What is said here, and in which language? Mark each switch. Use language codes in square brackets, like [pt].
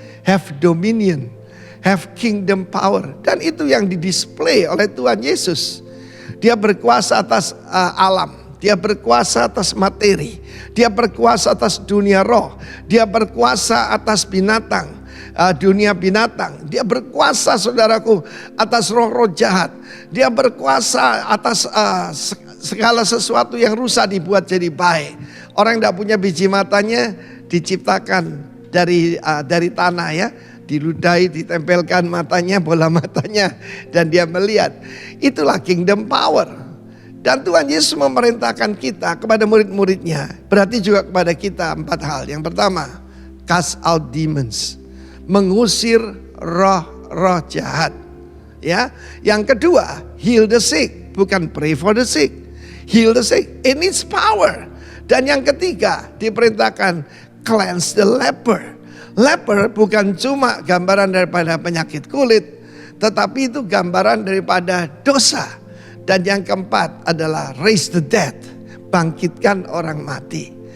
[en] Have dominion, have kingdom power. [id] Dan itu yang didisplay oleh Tuhan Yesus. Dia berkuasa atas alam, dia berkuasa atas materi, dia berkuasa atas dunia roh, dia berkuasa atas binatang. Dunia binatang, dia berkuasa saudaraku atas roh-roh jahat, dia berkuasa atas segala sesuatu yang rusak dibuat jadi baik. Orang yang tidak punya biji matanya diciptakan dari tanah ya, diludahi, ditempelkan matanya, bola matanya, dan dia melihat. Itulah [en] kingdom power. [id] Dan Tuhan Yesus memerintahkan kita kepada murid-muridnya, berarti juga kepada kita 4 hal. Yang pertama, [en] cast out demons. [id] Mengusir roh-roh jahat. Ya, yang kedua, [en] heal the sick, [id] bukan [en] pray for the sick. Heal the sick, it needs power. [id] Dan yang ketiga, diperintahkan [en] cleanse the leper. [id] Leper bukan cuma gambaran daripada penyakit kulit, tetapi itu gambaran daripada dosa. Dan yang keempat adalah [en] raise the dead, [id] bangkitkan orang mati.